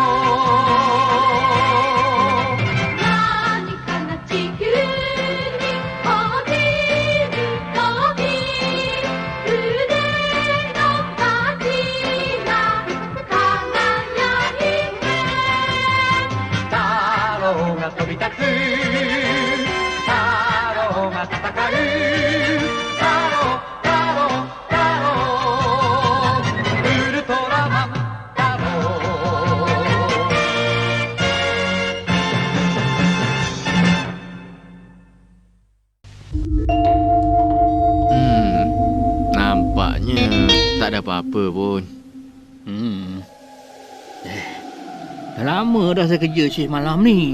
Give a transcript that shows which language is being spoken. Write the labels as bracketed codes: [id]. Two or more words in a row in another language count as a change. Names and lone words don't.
[ja] 何かな地球に落ちるとき、腕の先が輝いて。太郎が飛び立つ、太郎が戦う。太郎、太郎、太郎、ウルトラマン太郎。 [ms] Nampaknya tak ada apa-apa pun. Dah lama dah saya kerja shift malam ni.